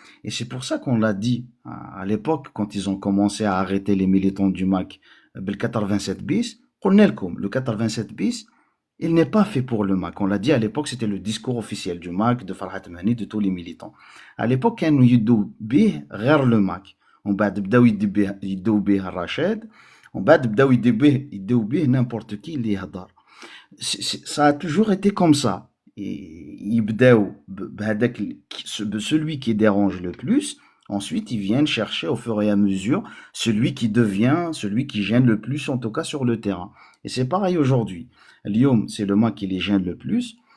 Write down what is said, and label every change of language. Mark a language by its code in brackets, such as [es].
[fr] Et c'est pour ça qu'on l'a dit à l'époque, quand ils ont commencé à arrêter les militants du MAC, le 87 bis, le 87 bis, il n'est pas fait pour le MAC. On l'a dit à l'époque, c'était le discours officiel du MAC, de Farhat Mani, de tous les militants. [ar] À l'époque, كانوا يدوا به غير le MAC. ومن بعد بداو يدوا به الرشاد، ومن بعد بداو يدوا به [fr] n'importe qui [ar] اللي يهضر. [fr] Ça a toujours été comme ça. Et [ar] يبداو بهذاك [fr] celui qui dérange le plus. Ensuite, ils viennent chercher au fur et à mesure celui qui gêne le plus, en tout cas sur le terrain. Et c'est pareil aujourd'hui. Lyon, c'est le MAC qui les gêne le plus.